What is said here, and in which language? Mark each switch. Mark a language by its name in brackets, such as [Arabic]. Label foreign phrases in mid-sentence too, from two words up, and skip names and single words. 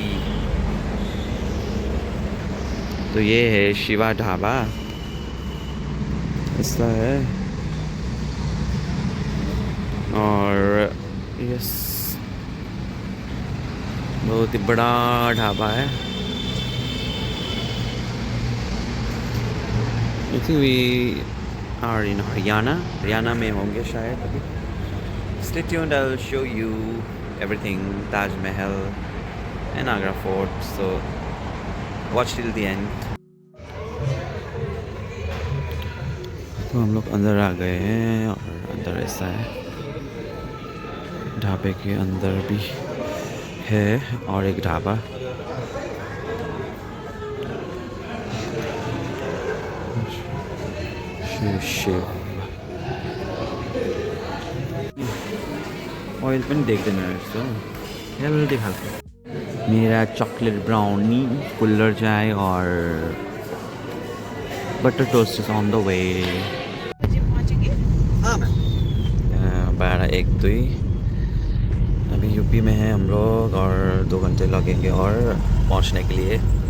[Hindi] तो ये है शिवा ढाबा, ऐसा है और यस बहुत ही बड़ा ढाबा है। [English] I think we are in Haryana [Hindi] में होंगे शायद अभी। [English] Stay tuned, I will show you everything, Taj Mahal and Agra Fort, so watch till the end. [Hindi] तो हम लोग अंदर आ गए हैं और अंदर ऐसा है, ढाबे के अंदर भी है और एक ढाबा। [Nepali] शिव ऑयल पनि देख्दैन रहेछ, हेल्दी खालको। [English] मेरा chocolate brownie, [Hindi] कुल्लर चाय और [English] butter toast is on the way. [Hindi] हाँ मैम, 12-1-2 अभी यूपी में है हम लोग और 2 घंटे लगेंगे और पहुंचने के लिए।